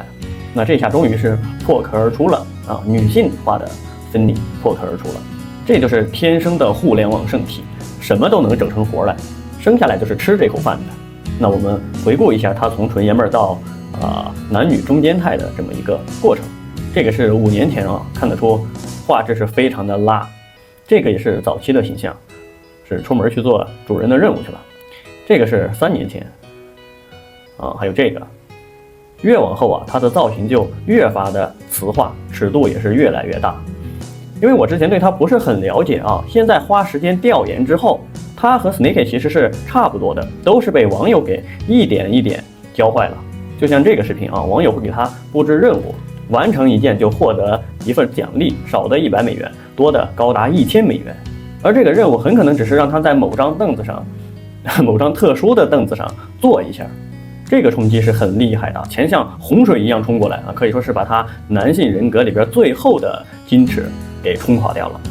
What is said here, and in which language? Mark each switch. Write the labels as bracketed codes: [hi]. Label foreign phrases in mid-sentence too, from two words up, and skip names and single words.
[zh] 那這下終於是破殼而出了啊，女性化的分離破殼而出了。這就是天生的互聯網聖體，什麼都能整成活來，生下來就是吃這口飯的。那我們回顧一下他從純爺們兒到男女中間態的這麼一個過程。這個是5年前啊，看得出畫質是非常的拉。這個也是早期的形象，是出門去做主人的任務去了。這個是3年前啊，還有這個，越往後啊，他的造型就越發的雌化，尺度也是越來越大。因為我之前对他不是很了解啊，現在花時间調研之後，他和 Snake 其實是差不多的，都是被網友給一點一點教壞了。就像這個視頻啊，網友會給他布置任務，完成一件就獲得一份獎勵，少的100美元，多的高達1000美元。而這個任務很可能只是讓他在某張凳子上，某張特殊的凳子上坐一下，這個衝擊是很厲害的，錢像洪水一樣衝過來啊，可以說是把他男性人格裡邊最後的矜持給衝垮掉了。